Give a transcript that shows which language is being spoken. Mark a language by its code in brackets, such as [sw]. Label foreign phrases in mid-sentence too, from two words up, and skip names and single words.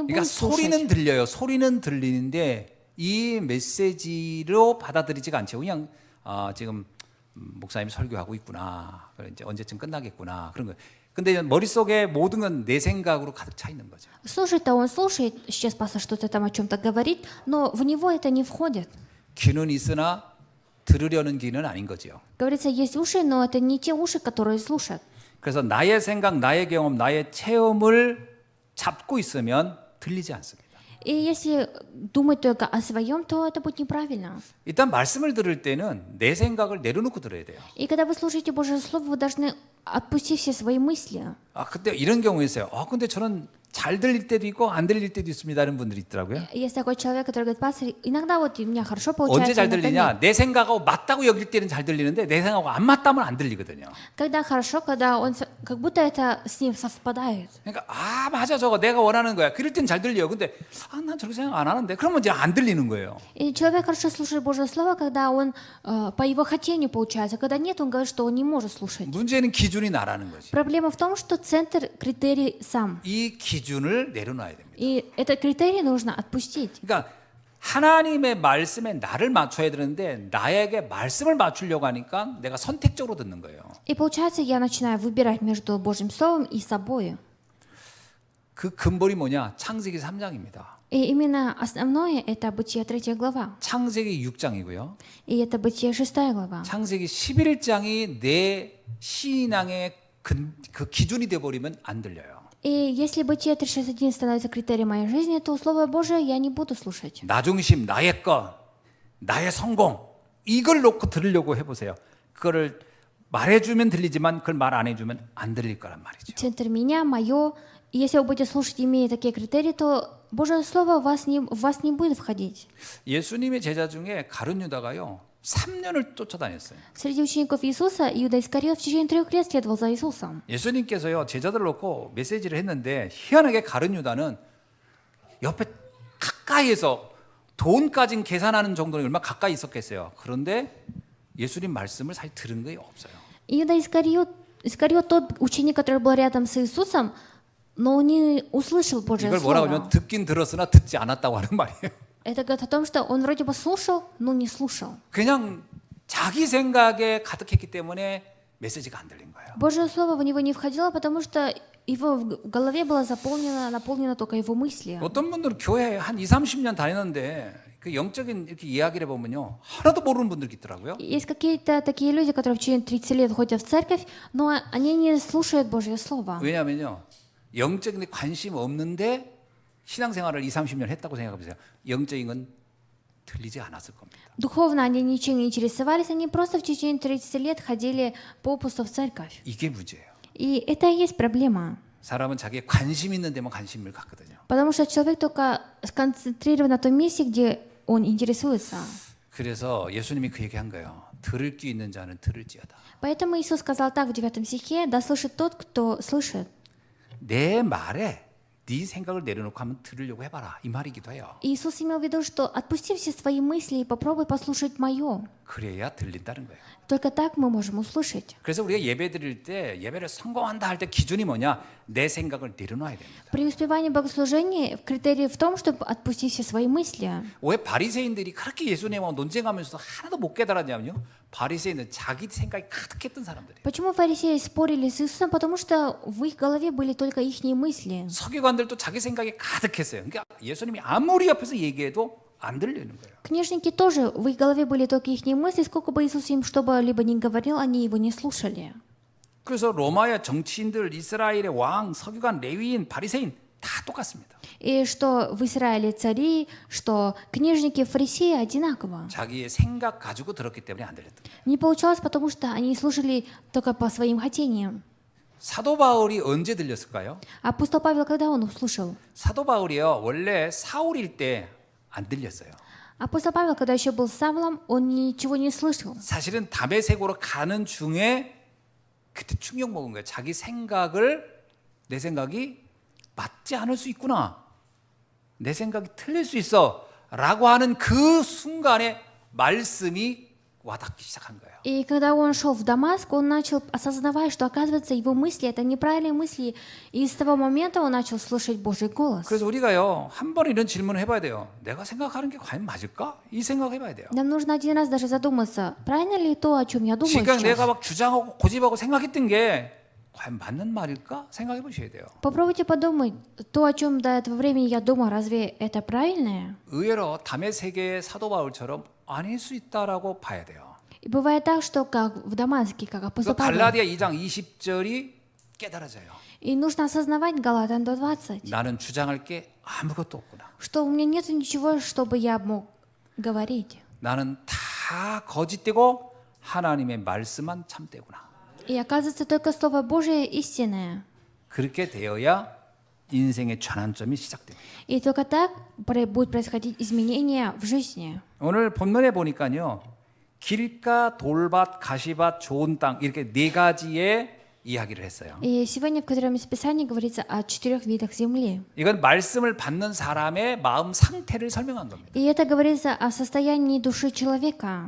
[ko] 그러니까 [ru] будет слушать. [ko] 소리는 들려요. 소리는 들리는데 이 메시지로 받아들이지가 않죠. 그냥 지금 목사님이 설교하고 있구나. 그래 이제 언제쯤 끝나겠구나. 그런 거. 근데 머릿속에 모든 건 내 생각으로 가득 차 있는 거죠. [ru] Слушать-то он слушает, сейчас пастор что-то там о чем-то говорит, но в него это не входит. [ko] 귀는 있으나 들으려는 귀는 아닌 거죠. [ru] Говорится, есть уши, но это не те уши, которые слушают. [ko] 그래서 나의 생각, 나의 경험, 나의 체험을 잡고 있으면 들리지 않습니다. [ru] И если думать только о своем, то это будет неправильно. [ko] 일단 말씀을 들을 때는 내 생각을 내려놓고 들어야 돼요. [ru] И когда вы слушаете Божье Слово, вы должны отпустить все свои мысли. [ko] 근데 이런 경우 있어요. 근데 저는 잘 들릴 때도 있고 안 들릴 때도 있습니다. 하는 분들이 있더라고요. [ru] Есть такой человек, который говорит, пастор, иногда вот у меня хорошо [ko] 언제 [ru] получается, [ko] 잘 [ru] иногда нет. [ko] 들리냐? 내 생각하고 맞다고 여길 때는 잘 들리는데 내 생각하고 안 맞다면 안 들리거든요. [ru] Когда хорошо, когда он как будто это с ним совпадает. [ko] 그러니까 맞아 저거 내가 원하는 거야. 그럴 땐 잘 들려요. 근데 난 저렇게 생각 안 하는데 그러면 이제 안 들리는 거예요. [ru] И человек хорошо слушает Божье Слово, когда он по его хотению получается. Когда нет, он говорит, что он не может слушать. [ko] 문제는 기준이 나라는 거지. [ru] Проблема в том, что центр критерий сам. [ko] 이 기준을 내려놔야 됩니다. [ru] И этот критерий нужно отпустить. [ko] 그러니까 하나님의 말씀에 나를 맞춰야 되는데 나에게 말씀을 맞추려고 하니까 내가 선택적으로 듣는 거예요. [ru] И получается, я начинаю выбирать между Божьим Словом и собой. [ko] 그 근본이 뭐냐? 창세기 3장입니다. [ru] И именно основное это Бытие 3 глава. [ko] 창세기 6장이고요. [ru] И это Бытие 6 глава. [ko] 창세기 11장이 내 신앙의 그 기준이 되어버리면 안 들려요. [ru] И если Бытие 3:1 становится критерием моей жизни, то Слово Божие я не буду слушать. [ko] 나 중심, на의 것, 나의 성공 이걸 놓고 들으려고 해보세요. 그거를 말해주면 들리지만 그걸 말 안 해주면 안 들릴 거란 말이죠. [ru] Центр меня, мое. И если вы будете слушать, имея такие критерии, то Божье Слово в вас не будет входить. [ko] 예수님의 제자 중에 가룟 유다가요 3년을 쫓아다녔어요. [ru] Среди учеников Иисуса Иуда Искариот в течение 3 лет следовал за Иисусом. [ko] 예수님께서요 제자들을 놓고 메시지를 했는데 희한하게 가룟 유다는 옆에 가까이에서 돈까지 계산하는 정도는 얼마나 가까이 있었겠어요. 그런데 예수님 말씀을 사실 들은 게 없어요. [ru] Иуда Искариот тот ученик, который был рядом с Иисусом, но он не услышал Божье [ko] 이걸 뭐라고 하면 [ru] Слово. [ko] 듣긴 들었으나 듣지 않았다고 하는 말이에요. [ru] Это говорит о том, что он вроде бы слушал, но не слушал. [ko] 그냥 자기 생각에 가득했기 때문에 메시지가 안 들린 거예요. [ru] Божье Слово в него не входило, потому что его в голове было наполнено только его мысли. [ko] 어떤 분들은 교회에 한 20, 30년 다녔는데 그 영적인 이렇게 이야기를 보면요 하나도 모르는 분들이 있더라고요. [ru] Есть какие-то такие люди, которые в течение 30 лет ходят в церковь, но они не слушают Божье Слово. [ko] 왜냐하면요 영적인 데 관심 없는데 신앙생활을 20, 30년 했다고 생각해보세요. 영적인 건 들리지 않았을 겁니다. [ru] Духовно они ничем не интересовались, они просто в течение 30 лет ходили попусту в церковь. [ko] 이게 문제예요. [ru] И это и есть проблема. [ko] 사람은 자기의 관심 있는 데만 관심을 갖거든요. [ru] Потому что человек только сконцентрирован на том месте, где он интересуется. [ko] 그래서 예수님이 그 얘기한 거예요. 들을 귀 있는 자는 들을지어다. [ru] Поэтому Иисус сказал так в 9 стихе: «Да слышит тот, кто слышит». [ko] 내 말에 네 생각을 내려놓고 한번 들으려고 해봐라. 이 말이기도 해요. [ru] Иисус имел в виду, что отпусти все свои мысли и попробуй послушать мое. [ko] 그래야 들린다는 거예요. [ru] Только так мы можем услышать. [ko] 그래서 우리가 예배 드릴 때 예배를 성공한다 할 때 기준이 뭐냐? 내 생각을 내려놔야 됩니다. [ru] Преуспевание богослужения критерий в том, чтобы отпустить все свои мысли. [ko] 왜 바리새인들이 그렇게 예수님하고 논쟁하면서도 하나도 못 깨달았냐면요. 바리새인은 자기 생각이 가득했던 사람들이에요. [ru] Почему фарисеи спорили с Иисусом? Потому что в их голове были только их мысли. [ko] 서기관들도 자기 생각이 가득했어요. 그러니까 예수님이 아무리 옆에서 얘기해도 안 들리는 거예요. [ru] Книжники тоже, в их голове были только их мысли, сколько бы Иисус им что-либо ни говорил, они его не слушали. [ko] 그래서 로마의 정치인들, 이스라엘의 왕, 서기관, 레위인, 바리새인 다 똑같습니다. [ru] И что в Израиле цари, что книжники, фарисеи одинаково. [ko] 자기의 생각 가지고 들었기 때문에 안 들렸던 거예요. [ru] Не получалось, потому что они слушали только по своим хотениям. [ko] 사도 바울이 언제 들렸을까요? [ru] Апостол Павел, когда он услышал? [ko] 사도 바울이요. 원래 사울일 때 안 들렸어요. [ru] Апостол Павел, когда еще был Савлом, он ничего не слышал. [ko] 사실은 다메섹으로 가는 중에 그때 충격 먹은 거예요. 자기 생각을 내 생각이 맞지 않을 수 있구나. 내 생각이 틀릴 수 있어라고 하는 그 순간에 말씀이 와닿기 시작한 거예요. [ru] И когда он шел в Дамаск, он начал осознавать, что, оказывается, его мысли — это неправильные мысли. И с того момента он начал слушать Божий голос. [ko] 그래서 우리가요, 한 번 이런 질문을 해봐야 돼요. 내가 생각하는 게 과연 맞을까? 이 생각해봐야 돼요. [ru] Нам нужно один раз даже задуматься, правильно ли то, о чем я думаю [ko] 지금 내가 [ru] сейчас. [ko] 막 주장하고 고집하고 생각했던 게 과연 맞는 말일까? 생각해 보셔야 돼요. [ru] Попробуйте подумать, то, о чем до этого времени я думал, разве это правильное? [ko] 의외로 다메섹의 사도 바울처럼 아닐 수 있다라고 봐야 돼요. [ru] И бывает так, что как в Дамаске, как апостол Павел. [ko] 갈라디아 2장 20절이 깨달아져요. [ru] И нужно осознавать, Галатам 2:20, [ko] 나는 주장할 게 아무것도 없구나. [ru] что у меня нет ничего, чтобы я мог говорить. [ko] 나는 다 거짓되고 하나님의 말씀만 참되구나. [ru] И оказывается, только Слово Божие истинное. [ko] 그렇게 되어야 인생의 전환점이 시작됩니다. [ru] И только так будет происходить изменения в жизни. [ko] 오늘 본문에 보니까요. 길가, 돌밭, 가시밭, 좋은 땅 이렇게 네 가지의 이야기를 했어요. [ru] И сегодня в котором из Писания говорится о 4 видах земли. [ko] 이건 말씀을 받는 사람의 마음 상태를 설명한 겁니다. [ru] И это говорится о состоянии души человека.